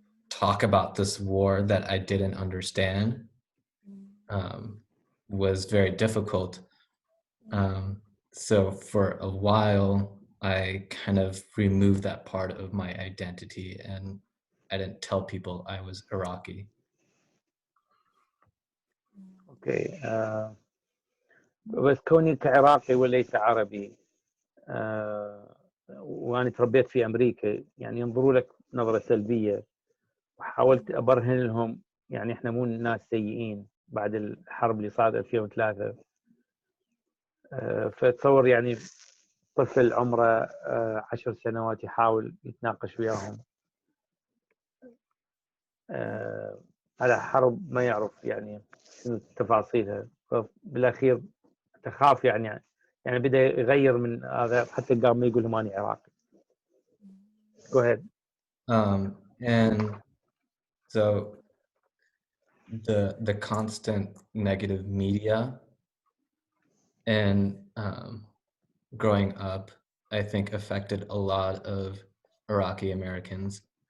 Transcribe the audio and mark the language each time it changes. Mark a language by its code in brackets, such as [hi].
[en] talk about this war that I didn't understand was very difficult. So for a while, I kind of removed that part of my identity, and I didn't tell people I was Iraqi. [ar] اوكي بس كوني كعراقي وليس عربي وانا تربيت في امريكا يعني ينظروا لك نظره سلبيه، وحاولت ابرهن لهم يعني احنا مو ناس سيئين بعد الحرب اللي صارت 2003. فتصور يعني طفل عمره 10 سنوات يحاول يتناقش وياهم على حرب ما يعرف يعني شنو تفاصيلها، فبالاخير تخاف يعني بدا يغير من هذا حتى قام ما يقول لهم انا عراقي. [en] Go ahead. And so the constant negative media and growing up, I think affected a lot of Iraqi Americans.